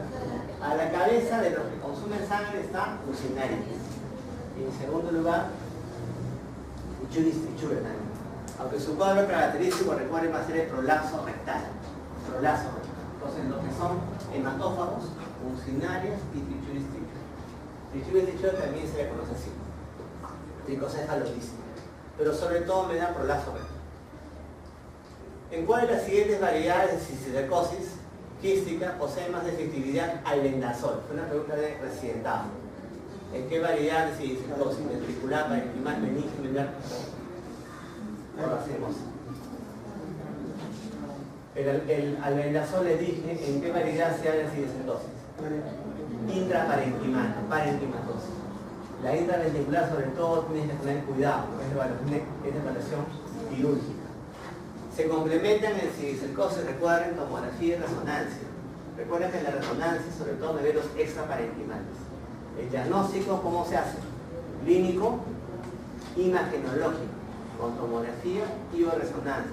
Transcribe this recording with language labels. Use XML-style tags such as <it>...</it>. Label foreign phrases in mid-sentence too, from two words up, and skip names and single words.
<es>A la cabeza de los que consumen sangre está Mucinarius. Y en segundo lugar, trichuris trichura también. Aunque su cuadro característico, recuerden, va a ser el prolapso rectal. Prolapso rectal. Entonces, los que son hematófagos, Mucinarius y trichuris trichura. Trichuris trichura también se le conoce así. Tricocéfalo dísparo. Pero sobre todo me da prolapso rectal. ¿En cuál de las siguientes variedades de cisticercosis quística posee más efectividad al vendasol? Fue una pregunta de residentado. ¿En qué variedad de cisticercosis ventricular, parenquimal, meningeal? Ahora hacemos. Al vendasol le dije en qué variedad se habla de cisticercosis. Intraparenquimal, parenquimatosis. La intraventricular sobre todo tienes que tener cuidado, es evaluación quirúrgica. Se complementan en cisticercosis, recuerden, tomografía y resonancia. Recuerden que en la resonancia sobre todo me ve los extraparenquimales. El diagnóstico, ¿cómo se hace? Clínico, imagenológico, con tomografía y o resonancia.</es>